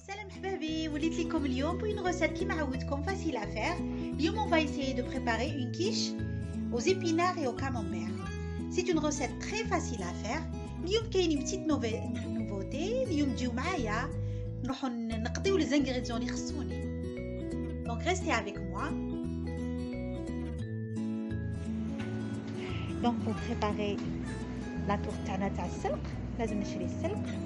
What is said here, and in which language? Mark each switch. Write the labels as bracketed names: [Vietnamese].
[Arabic] حبابي وليت لكم اليوم بو [French] une recette [Arabic] كيما عودتكم [French] facile à faire. اليوم on va essayer de préparer une quiche aux épinards et au camembert. C'est une recette très facile à faire. [Arabic] اليوم كاين [French] une petite nouveauté. [Arabic] اليوم تجيو معايا نروحو نقضيو les ingrédients اللي يخصوني. [French] Donc restez avec moi. Donc pour préparer la tourte [Arabic] تاعنا تاع السلق لازم نشري السلق.